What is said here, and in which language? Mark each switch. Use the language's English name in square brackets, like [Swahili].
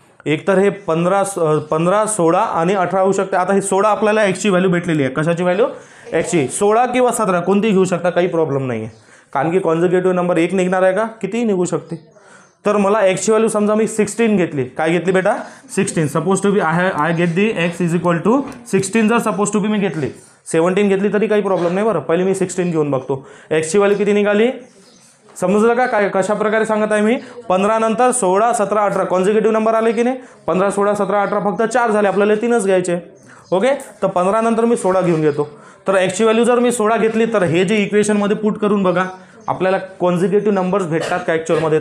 [Marathi] एक तर हे 15 16 आणि 18 होऊ शकते. आता हे 16 आपल्याला एक्सची व्हॅल्यू भेटलेली आहे. कशाची व्हॅल्यू? एक्सची. 16 किंवा 17 कोणतीही घेऊ शकता, काही प्रॉब्लेम नाही आहे. कारण की कॉन्झिक्युटिव्ह नंबर एक निघणार आहे का? कितीही निघू शकते. तर मला एक्सची व्हॅल्यू समजा मी 16 घेतली. काय घेतली बेटा? 16. [English] Suppose to be I get the x is equal to 16. [Marathi] जर सपोज टू बी मी घेतली, 17 घेतली तरी काही प्रॉब्लेम नाही बरं. पहिले मी 16 घेऊन बघतो. एक्सची व्हॅल्यू किती निघाली? समजलं का? काय कशा प्रकारे सांगत आहे मी? 15 नंतर 16 17 18 कॉन्झिक्युटिव्ह नंबर आले की नाही. 15 16 17 18 फक्त 4 झाले, आपल्याला 3च घ्यायचे. ओके. तर 15 नंतर मी 16 घेऊन घेतो. तर एक्सची व्हॅल्यू जर मी 16 घेतली तर हे जे इक्वेशनमध्ये पुट करून बघा आपल्याला कॉन्झिक्युटिव्ह नंबर्स भेटतात का ॲक्च्युअलमध्ये.